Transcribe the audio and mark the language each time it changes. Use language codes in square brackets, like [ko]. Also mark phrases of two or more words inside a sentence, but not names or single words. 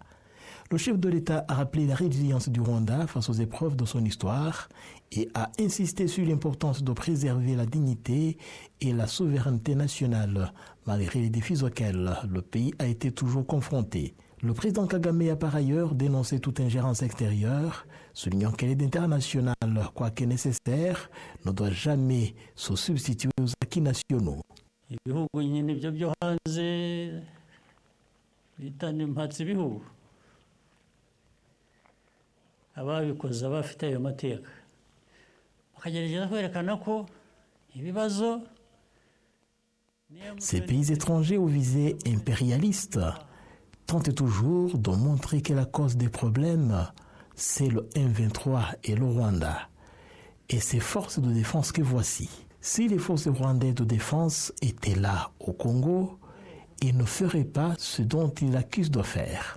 [fr] Le chef de l'État a rappelé la résilience du Rwanda face aux épreuves de son histoire et a insisté sur l'importance de préserver la dignité et la souveraineté nationale, malgré les défis auxquels le pays a été toujours confronté. Le président Kagame a par ailleurs dénoncé toute ingérence extérieure, soulignant que l'aide internationale, quoique nécessaire, ne doit jamais se substituer aux acquis nationaux. [rw] Ababikoze abafite ayo mateka bakagerageza kwerekana ko ibibazo. [fr] Ces pays étrangers aux visées impérialistes tentent toujours de montrer que la cause des problèmes, c'est le M23 et le Rwanda, et ces forces de défense que voici. Si les forces rwandaises de défense étaient là au Congo, ils ne feraient pas ce dont ils accusent de faire.